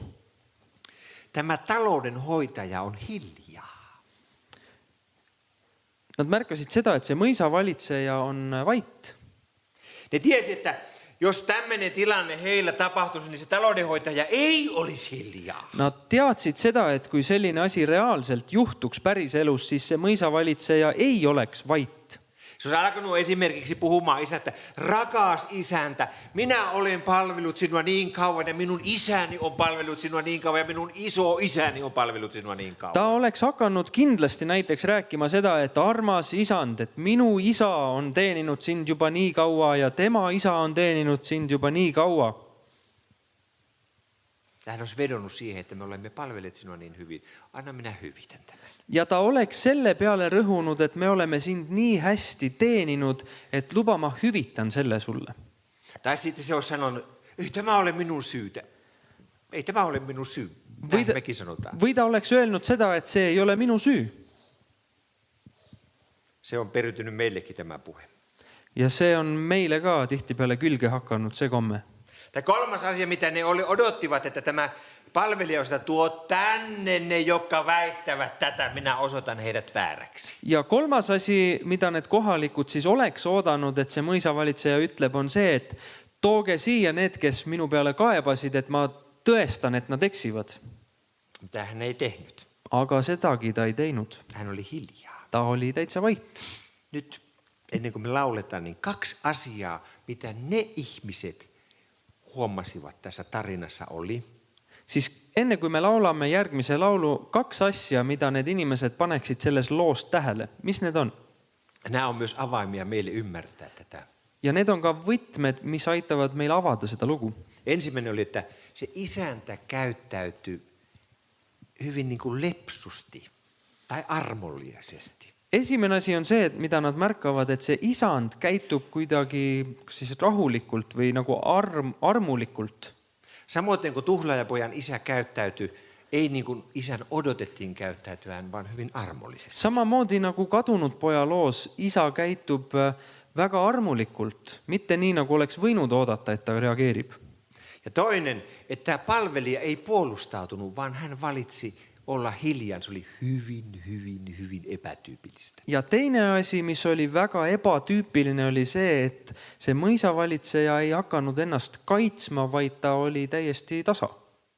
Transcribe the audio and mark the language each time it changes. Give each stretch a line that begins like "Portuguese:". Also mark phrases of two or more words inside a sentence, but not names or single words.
Finnish: Tämä taloudenhoitaja on hiljaa.
Estonian: Nad märkasid seda, et see mõisavalitseja on vait.
Finnish: Ne tiesi, että jos tämmöinen tilanne heillä tapahtuisi, niin se taloudenhoitaja ei olisi hiljaa.
Estonian: Nad teadsid seda, et kui selline asi reaalselt juhtuks päris elus, siis see mõisavalitseja ei oleks vait.
Finnish: Se olisi alkanut esimerkiksi puhumaan isäntä, rakas isäntä, minä olen palvellut sinua niin kauan ja minun isäni on palvellut sinua niin kauan ja minun iso isäni on palvellut sinua niin kauan.
Estonian: Ta oleks hakanud kindlasti näiteks rääkima seda, et armas isand, et minu isa on teeninud sind juba nii kaua ja tema isa on teeninud sind juba nii kaua.
Finnish: Hän olisi vedonnut siihen, että me olemme palvelleet sinua niin hyvin. Anna minä hyvitän tämän.
Estonian: Ja ta oleks selle peale rõhunud, et me oleme sind nii hästi teeninud, et luba ma hüvitan selle sulle.
Finnish: Tai sitten se olisi sanonut, ei tämä ole minun syytä. Ei tämä ole minun syy.
Estonian: Või
Finnish: Näin mekin sanotaan.
Estonian: ta oleks öelnud seda, et see ei ole minu süü.
Finnish: Se on periytynyt meillekin tämä puhe.
Estonian: Ja see on meile ka tihtipeale külge hakanud, see komme.
Finnish: Tämä kolmas asia, mitä ne odottivat, että tämä palvelija sitä tuo tänne ne, jotka väittävät tätä, minä osoitan heidät vääräksi.
Estonian: Ja kolmas asi, mida need kohalikud siis oleks oodanud, et see mõisavalitseja ütleb, on see, et tooge siia need, kes minu peale kaebasid, et ma tõestan, et nad eksivad.
Finnish: Mutta hän ei tehnyt.
Estonian: Aga sedagi ta ei teinud.
Finnish: Hän oli hiljaa.
Estonian: Ta oli täitsa vait.
Finnish: Nyt ennen kuin me lauletaan, niin 2 asiaa, mitä ne ihmiset huomasivat tässä tarinassa oli.
Estonian: Siis enne kui me laulame järgmise laulu, 2 asja, mida need inimesed paneksid selles loos tähele. Mis need on?
Finnish: Nämä on myös avaimia meille ymmärtää tätä.
Estonian: Ja need on ka võtmed, mis aitavad meil avada seda lugu.
Finnish: Ensimmäinen oli, että se isäntä käyttäytyi hyvin niin kuin lepsusti tai armollisesti.
Estonian: Esimene asi on see, et mida nad märkavad, et see isand käitub kuidagi siis rahulikult või nagu armulikult.
Finnish: Samoin kuin tuhlaajapojan isä käyttäytyi, ei niin kuin isän odotettiin käyttäytyään, vaan hyvin armollisesti.
Estonian: Samamoodi nagu kadunud poja loos, isa käitub väga armulikult, mitte nii nagu oleks võinud oodata, et ta reageerib.
Finnish: Ja toinen, että tämä palvelija ei puolustautunut, vaan hän valitsi olla hiljaa. Se oli hyvin epätyypillistä.
Estonian: Ja teine asi, mis oli väga ebatüüpiline, oli see, et see mõisavalitseja ei hakanud ennast kaitsma, vaid ta oli täiesti tasa.